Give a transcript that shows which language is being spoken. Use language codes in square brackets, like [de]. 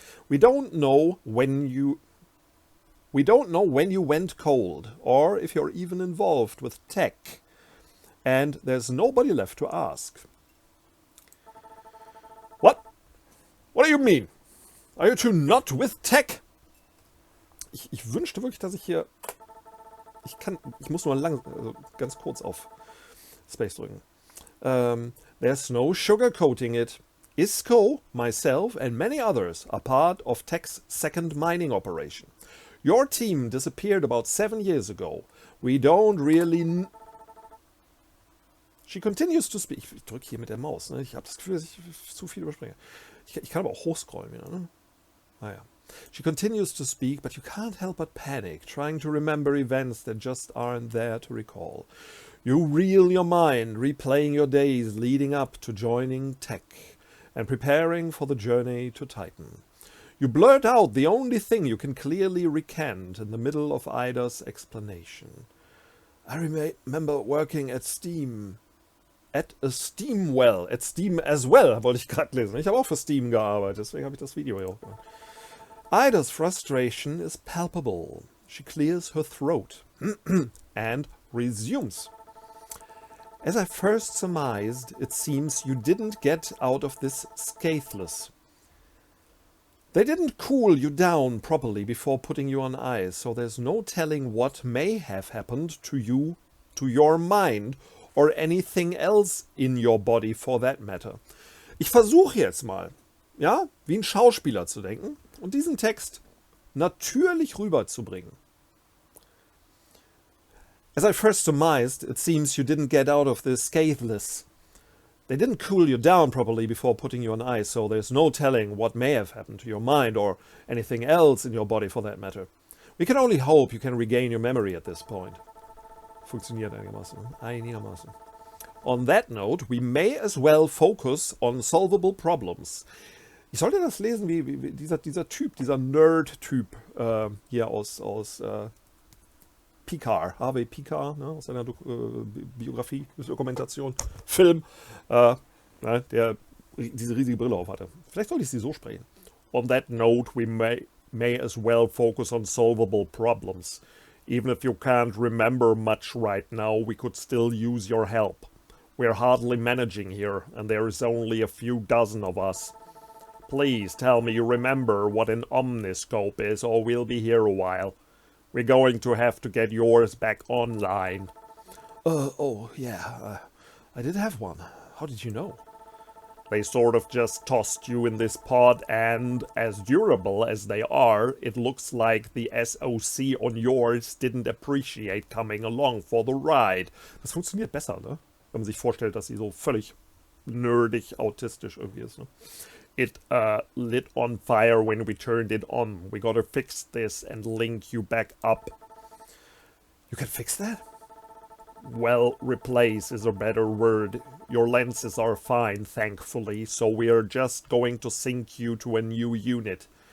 [en] We don't know when you went cold, or if you're even involved with tech. And there's nobody left to ask. What? What do you mean? Are you two not with tech? [de] Ich wünschte wirklich, dass ich hier... Ich muss nur ganz kurz auf Space drücken. [en] There's no sugarcoating it. ISCO, myself, and many others are part of Tech's second mining operation. Your team disappeared about 7 years ago. We don't really... She continues to speak. [de] Ich drücke hier mit der Maus. Ne? Ich habe das Gefühl, dass ich zu viel überspringe. Ich kann aber auch hochscrollen wieder. Ne? Naja. [en] She continues to speak, but you can't help but panic, trying to remember events that just aren't there to recall. You reel your mind, replaying your days leading up to joining Tech and preparing for the journey to Titan. You blurt out the only thing you can clearly recant in the middle of Ida's explanation. I remember working at Steam. At a Steam well. At Steam as well, [de] wollte ich gerade lesen. Ich habe auch für Steam gearbeitet, deswegen habe ich das Video hier auch gemacht. [en] Ida's frustration is palpable. She clears her throat and resumes. As I first surmised, it seems you didn't get out of this scatheless. They didn't cool you down properly before putting you on ice, so there's no telling what may have happened to you, to your mind, or anything else in your body for that matter. [de] Ich versuche jetzt mal, ja, wie ein Schauspieler zu denken und diesen Text natürlich rüberzubringen. [en] As I first surmised, it seems you didn't get out of this scatheless. They didn't cool you down properly before putting you on ice, so there's no telling what may have happened to your mind or anything else in your body for that matter. We can only hope you can regain your memory at this point. [de] Funktioniert einigermaßen. [en] On that note, we may as well focus on solvable problems. [de] Ich sollte das lesen wie dieser Typ, dieser Nerd-Typ hier aus Picard, Harvey Picard, ne, aus seiner Biografie, Dokumentation, Film, ne, der diese riesige Brille auf hatte. Vielleicht sollte ich sie so sprechen. [en] On that note, we may as well focus on solvable problems. Even if you can't remember much right now, we could still use your help. We're hardly managing here, and there is only a few dozen of us. Please tell me you remember what an omniscope is, or we'll be here a while. We're going to have to get yours back online. Oh, yeah, I did have one. How did you know? They sort of just tossed you in this pod, and as durable as they are, it looks like the SOC on yours didn't appreciate coming along for the ride. [de] Das funktioniert besser, ne? Wenn man sich vorstellt, dass sie so völlig nerdig, autistisch irgendwie ist, ne? [en] It lit on fire when we turned it on. We gotta fix this and link you back up. You can fix that? Well, replace is a better word. Your lenses are fine, thankfully, so we're just going to sync you to a new unit.